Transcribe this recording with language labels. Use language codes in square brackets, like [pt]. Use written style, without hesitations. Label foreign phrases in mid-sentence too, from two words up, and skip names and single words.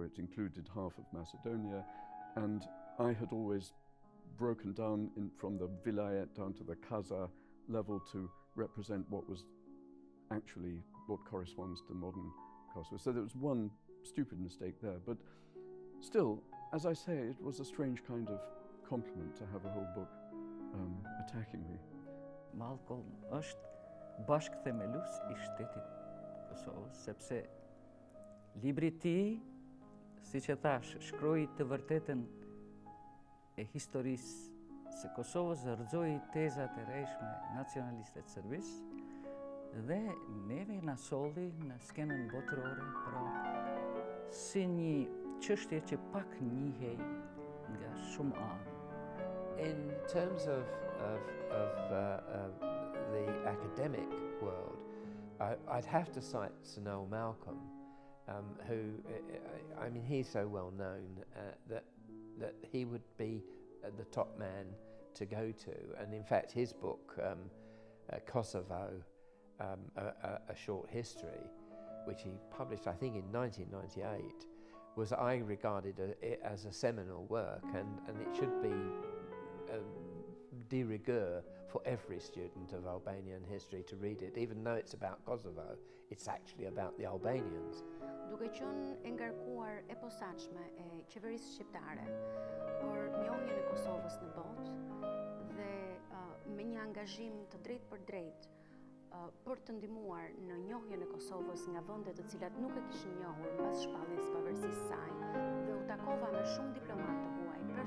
[en] It included half of Macedonia, and I had always broken down from the Vilayet down to the Kaza level to represent what corresponds to modern Kosovo. So there was one stupid mistake there, but still, as I say, it was a strange kind of compliment to have a whole book attacking me. [sq] Malcolm është bashkëthemelues I shtetit Kosovës, sepse libri I tij, siç e thash, shkroi të vërtetën e historisë së Kosovës, rrëzoi tezat e rreshme nacionaliste të Serbisë dhe neve na solli në skenën botërore, pra si një çështje që pak njihej nga shumë anë. [en] In terms of the academic world, I'd have to cite Sir Noel Malcolm, who, I mean, he's so well known that he would be the top man to go to. And in fact, his book, KOSOVO, A Short History, which he published, I think, in 1998, was, I regarded it as a seminal work, and it should be [fr] de rigueur [en] for every student of Albanian history to read it. Even though it's about Kosovo, it's actually about the Albanians. [sq] Duke qenë e ngarkuar e posaçme e qeverisë shqiptare për njohjen e Kosovës në botë dhe me një angazhim të drejtë për drejtë për të ndihmuar në njohjen e Kosovës nga vende të cilat nuk e kishin njohur mbas shpalljes së pavarësisë së saj, dhe u takova me shumë diplomatë të huaj